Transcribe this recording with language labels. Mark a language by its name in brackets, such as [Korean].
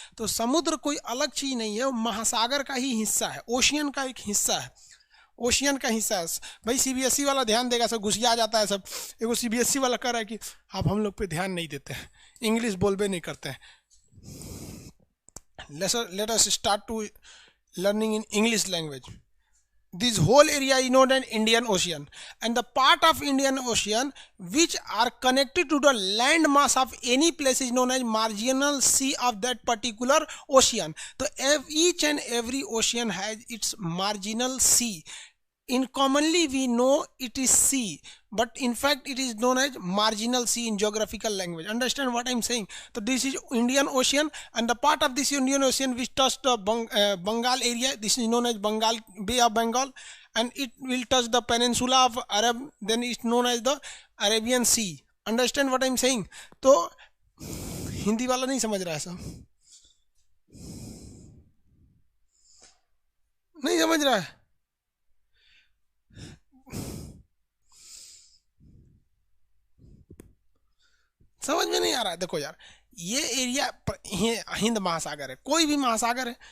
[Hindi] तो समुद्र कोई अलग चीज नहीं है, वो महासागर का ही हिस्सा है, ओशियन का एक हिस्सा है। ओशियन का हिस्सा है भाई। सीबीएसई वाला ध्यान देगा, सब घुसिया जाता है सब। एगो सीबीएसई वाला कह रहा है कि आप हम लोग पे ध्यान नहीं देते हैं, इंग्लिश बोलबे नहीं करते हैं। [English] Let us start to learning in English language. This whole area is known as Indian Ocean, and the part of Indian Ocean which are connected to the land mass of any place is known as marginal sea of that particular ocean. So each and every ocean has its marginal sea. In commonly we know it is sea, but in fact it is known as marginal sea in geographical language. Understand what I'm saying? So this is Indian Ocean, and the part of this Indian Ocean which touch the Bengal area, this is known as Bengal, Bay of Bengal, and it will touch the peninsula of Arab, then it's known as the Arabian Sea. Understand what I'm saying? [Hindi] तो हिंदी वाला नहीं समझ रहा है सब, नहीं समझ रहा है। समझ में नहीं आ रहा है। देखो यार, ये एरिया हिंद महासागर है, कोई भी महासागर है।